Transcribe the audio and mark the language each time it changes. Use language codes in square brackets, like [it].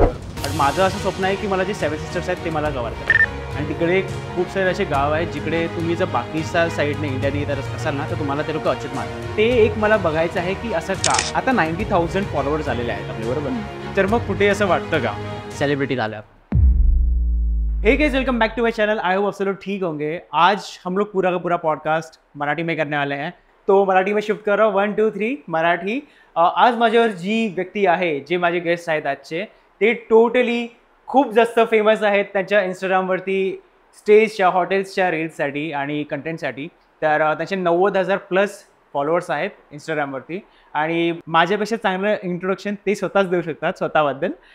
[mr] पण माझं असं स्वप्न आहे की मला जे 7 सिस्टर्स आहेत ते मला कव्हर करायचं. आणि तिकडे खूप सारे असे गाव आहेत जिकडे तुम्ही जर बाकीच्या साईडने इंडियाने येत असाल ना, तर तुम्हाला ते लोक अचूक मानतात. ते एक मला बघायचं आहे की असं का. आता 90,000 फॉलोअर्स झालेले आहेत आपले, बरोबर? तर मग कुठे असं वाटतं का सेलिब्रिटी झाल्या? [en] Hey guys, welcome back to my channel. [hi] I hope आप सब लोग ठीक होंगे। आज हम लोग पूरा का पूरा पॉडकास्ट मराठी में करने वाले हैं, तो मराठी में शिफ्ट कर रहा हूँ। 1 2 3 मराठी। [mr] आज माझ्यावर जी व्यक्ती आहे, जे माझे गेस्ट आहेत आजचे, ते टोटली खूप जास्त फेमस आहेत त्यांच्या इंस्टाग्रामवरती स्टेजच्या, हॉटेल्सच्या रील्ससाठी आणि कंटेंटसाठी. तर त्यांचे 90,000+ फॉलोअर्स आहेत इंस्टाग्रामवरती आणि माझ्यापेक्षा चांगलं इंट्रोडक्शन ते स्वतःच देऊ शकतात स्वतःबद्दल.